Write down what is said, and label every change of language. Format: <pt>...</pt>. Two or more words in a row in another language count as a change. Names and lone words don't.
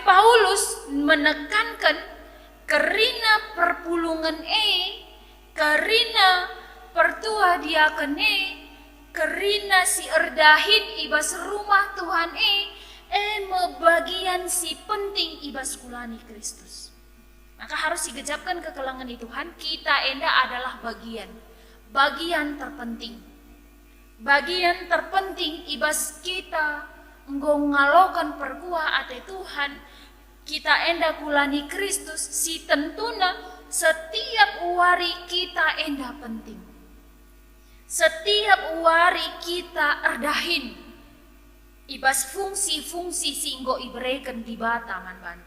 <btx>Tapi Paulus menekankan kerina perpulungan kerina pertua diakene, kerina si erdahin ibas rumah Tuhan bagian si penting ibas kulani Kristus. Maka harus digejapkan kekelangan di Tuhan, kita enda</btx> <id>adalah bagian terpenting. Bagian terpenting</id> <btx>ibas kita ngalokan perkua ate Tuhan, kita enda kulani Kristus, si tentuna setiap wari kita enda penting. Setiap wari kita erdahin ibas fungsi-fungsi singgo ibreken di bataman banta.</btx>